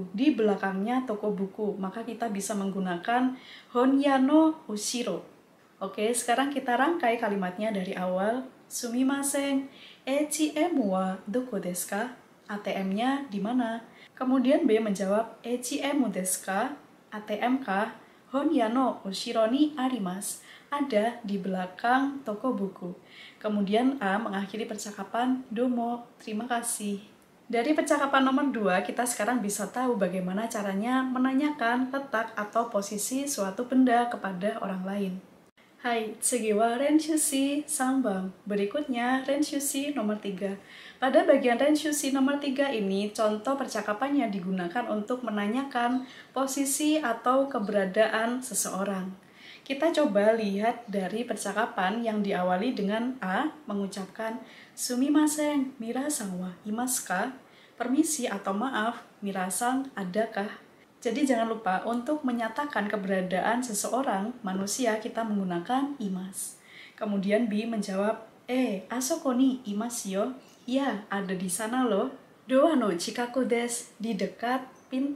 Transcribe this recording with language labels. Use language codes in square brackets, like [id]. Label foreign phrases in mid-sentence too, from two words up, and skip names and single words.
[id] Di belakangnya toko buku, maka kita bisa menggunakan [ja] 本屋の後ろ. [id] Oke, sekarang kita rangkai kalimatnya dari awal. [ja] すみません、ATMはどこですか? [id] ATM-nya di mana? Kemudian B menjawab, [ja] ATM desu ka? [id] ATM kah? [ja] 本屋の後ろにあります. [id] Ada di belakang toko buku. Kemudian A mengakhiri percakapan, domo, terima kasih. Dari percakapan nomor 2, kita sekarang bisa tahu bagaimana caranya menanyakan letak atau posisi suatu benda kepada orang lain. [ja] はい、次は練習し3. [id] Berikutnya renshushi nomor 3. Pada bagian renshushi nomor 3 ini, contoh percakapannya digunakan untuk menanyakan posisi atau keberadaan seseorang. Kita coba lihat dari percakapan yang diawali dengan A mengucapkan [ja] すみません、ミラさんはいますか? [id] Permisi atau maaf, mirasang adakah? Jadi jangan lupa untuk menyatakan keberadaan seseorang, manusia, kita menggunakan imas. Kemudian B menjawab, [ja] あそこにいますよ. [id] Ya, ada di sana loh. [ja] ドアの近くです, [id] di dekat pintu.